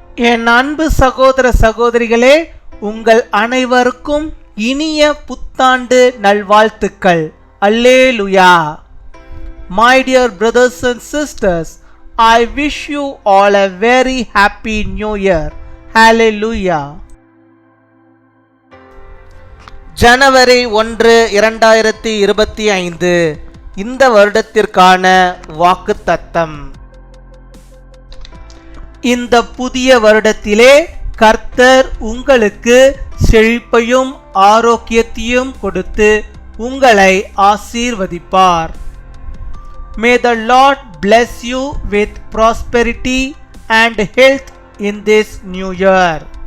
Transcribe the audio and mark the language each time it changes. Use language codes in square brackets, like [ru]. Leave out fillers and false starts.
[ta] என் அன்பு சகோதர சகோதரிகளே, உங்கள் அனைவருக்கும் இனிய புத்தாண்டு நல்வாழ்த்துக்கள். அல்லேலூயா. [en] My dear brothers and sisters, I wish you all a very happy new year. Hallelujah. [ta] ஜனவரி 1, 2025 இந்த வருடத்திற்கான வாக்குத்தத்தம். இந்த புதிய வருடத்திலே கர்த்தர் உங்களுக்கு செழிப்பையும் ஆரோக்கியத்தையும் கொடுத்து உங்களை ஆசீர்வதிப்பார். [en] May the Lord bless you with prosperity and health in this new year.